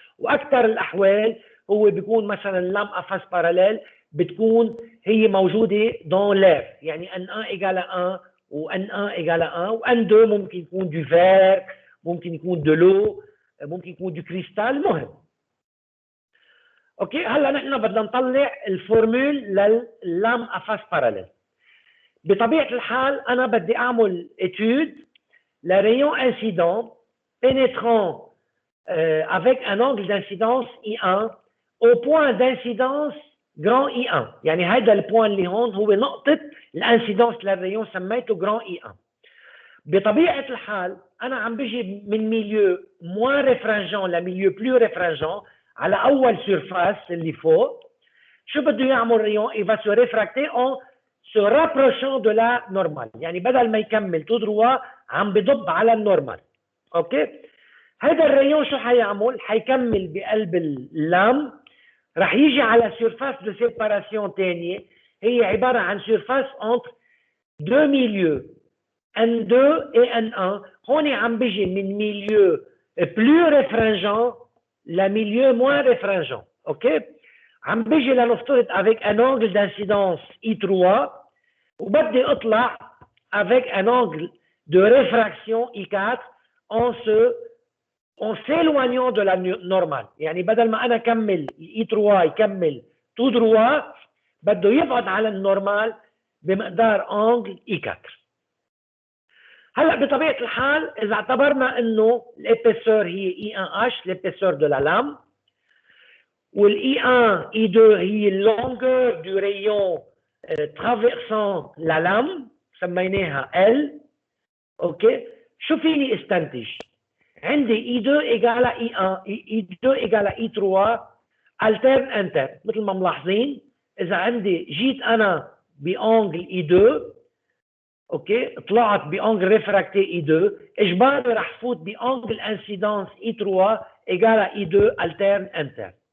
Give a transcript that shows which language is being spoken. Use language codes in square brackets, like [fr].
[ar] واكثر الاحوال هو بيكون مثلا لام افاس باراليل بتكون هي موجوده دون لير، يعني ان 1 ايجال 1 وان 1 ايجال 1، وان 2 ممكن يكون دو فير، ممكن يكون دو لو، ممكن يكون دو كريستال، المهم. اوكي، هلا نحن بدنا نطلع الفورمول لللام افاس باراليل. بطبيعة الحال أنا بدي أعمل [fr] étude le rayon incident pénétrant avec un angle d'incidence [ar] I1 au point d'incidence grand I1، يعني هذا البوان اللي هون هو نقطة الانسيدانس للريون سميته grand I1. بطبيعة الحال أنا عم بجي من ميليو موان ريفرنجون لميليو بلو ريفرنجون على أول سيرفاس اللي فوق. شو بده يعمل ريون؟ [fr] il va se réfracter en se rapprochant de la normale، [ar] يعني بدل ما يكمل تو دروا عم بضب على النورمال. اوكي، هذا الريون شو حيعمل؟ حيكمل بقلب اللام، رح يجي على سيرفاس دو سيباراسيون ثانيه، هي عباره عن سيرفاس انتر دو ميليو N2 et N1. هون عم بيجي من ميليو بلو ريفرنجون لميليو موان ريفرنجون. اوكي، عم بيجي لنفترض [fr] avec un angle d'incidence I3 [ar] وبدي اطلع [fr] avec un angle de réfraction I4 en s'éloignant de la normale. [ar] يعني بدل ما انا كمل I3 يكمل تو دروا، بده يبعد على النورمال بمقدار انجل I4. هلا بطبيعه الحال اذا اعتبرنا انه الابيسور هي I1H الابيسور [fr] de la lame، [ar] والI1 I2 هي [fr] longueur du rayon traversant la lame [ar] سميناها L. اوكي، شو فيني استنتج؟ عندي I2 [fr] égale I1 I2 égale I3 alterne interne، [ar] مثل ما ملاحظين اذا عندي جيت انا بانجل I2، اوكي طلعت بانجل ريفراكتي اي 2 اجباري رح فوت بانجل انسيدانس اي 3 ايجال اي 2 الترن انترن.